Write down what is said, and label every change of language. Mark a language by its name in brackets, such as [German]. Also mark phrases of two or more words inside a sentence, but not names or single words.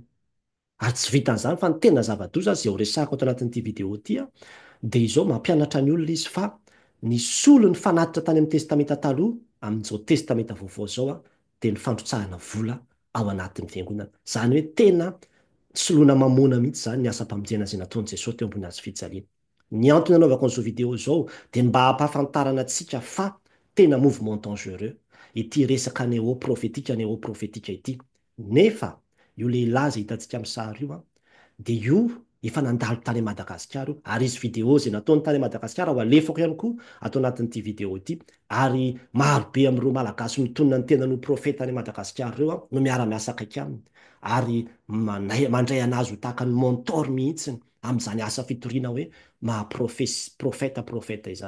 [Malagasy] Ary tsy vitan'izany fa ny tena zava-doza izay ho resahako ato anatin'ity vidéo ity dia izao mampianatra ny olona izy fa ny solony fanatitra tany amin'ny testameta taloha amin'izao testameta vaovao izao dia ny fandrotsahana vola ao anatin'ny fiangonana. Izany hoe tena soloina mamoana mihitsy izany ny asa-pamonjena izay nataon'i Jesosy teo ambony hazo fijaliana. Ny antony anaovako an'izao vidéo izao dia mba hampahafantarana antsika fa tena [French] mouvement dangereux [Malagasy] ity resaka [French] néo-prophétique néo-prophétique [Malagasy] ity. Nefa io lehilahy izay hitantsika amin'ny sary io dia io efa nandalo tany Madagasikara io, ary izy vidéo izay nataony tany Madagasikara ho alefako ihany koa atao anatin'ity vidéo ity. Ary marobe amin'ireo malagasy mitonona ny tenan'ho profeta any Madagasikara ireo no miara-miasa akaiky aminy, ary mandray anazy ho tahaka ny mentor mihitsiny amin'izany asa fitoriana hoe maha-profeta izany.